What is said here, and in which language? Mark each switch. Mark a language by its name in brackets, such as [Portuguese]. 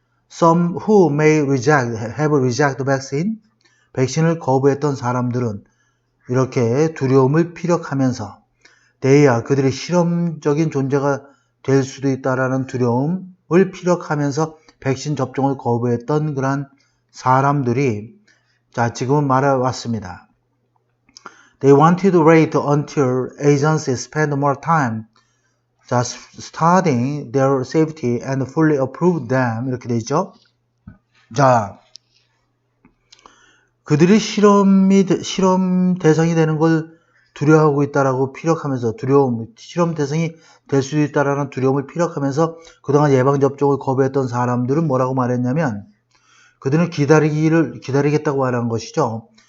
[English] Some who may have rejected vaccine, [Korean] 백신을 거부했던 사람들은 이렇게 두려움을 피력하면서 [English] they are, [Korean] 그들이 실험적인 존재가 될 수도 있다라는 두려움을 피력하면서 백신 접종을 거부했던 그런 사람들이 자, 지금은 말해왔습니다. [English] They wanted to wait until agencies spend more time 자, studying their safety and fully approved them, [Korean] 이렇게 되죠. 자, 그들이 실험 대상이 되는 걸 두려워하고 있다라고 피력하면서 실험 대상이 될 수도 있다라는 두려움을 피력하면서 그동안 예방접종을 거부했던 사람들은 뭐라고 말했냐면 그들은 기다리겠다고 말한 것이죠.